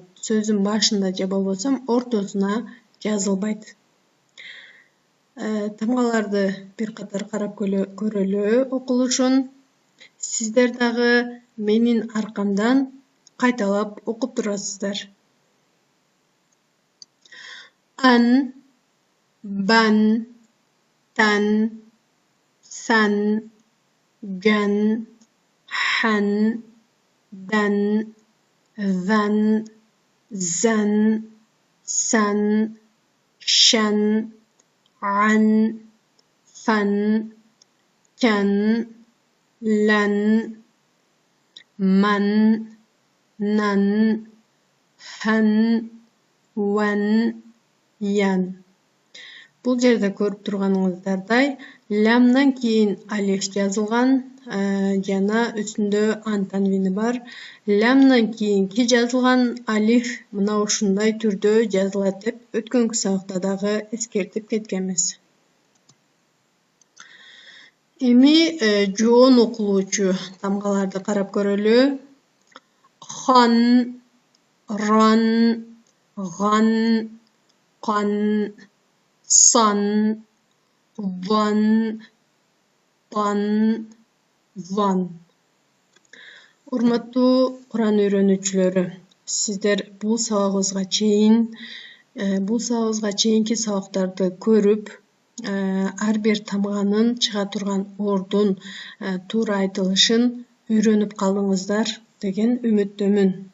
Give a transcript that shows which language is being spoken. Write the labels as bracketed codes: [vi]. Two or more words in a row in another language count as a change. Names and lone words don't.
[ky] Сөздүн башында же болбосо ортосуна жазылбайт. Тамгаларды бир катар карап көрөлү окулушун. Сиздер дагы менин аркамдан кайталап окуп турасыздар. Ан, бан, тан, сан, ган, хан, дан, ван, зан, сан, шан, ан, фан, кан, лан, ман, нан, хан, ван, ян. Бул жерде көрүп турганыңыздардай лямдан кийин алиф жазылган жана үстүндө ан танвини бар. Лямдан кийинки жазылган алиф мына ушундай түрдө жазылат деп өткөнкү сабакта дагы эскертип кеткенбиз. Эми жоон окулуучу тамгаларды карап көрөлү. Хан, ран, ган, кан, сан, ван, тан, ван. Урматтуу Кур'ан үйрөнүүчүлөрү, сиздер бул сабагыбызга чейинки сабактарды көрүп, ар бир тамганын чыга турган ордун туура айтылышын үйрөнүп калдыңыздар деген үмүттөмүн.